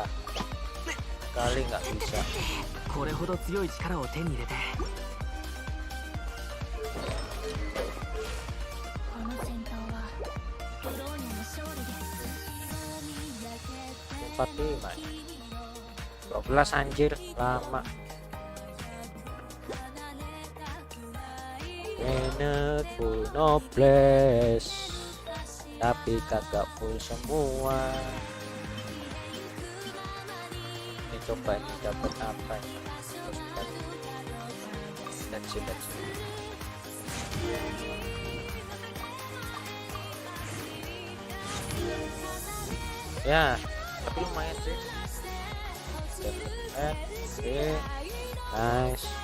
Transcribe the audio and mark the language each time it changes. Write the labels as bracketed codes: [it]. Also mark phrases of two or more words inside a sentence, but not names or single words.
[id] Kali nggak bisa. [ja] これほど強い力を手に入れて [id] 45 12 anjir, lama. Bennett [en] full nobles, [id] tapi kagak full semua. Ini coba ini dapat apa ini? [en] Let's see. [id] Ya, tapi lumayan sih. Oke, nice.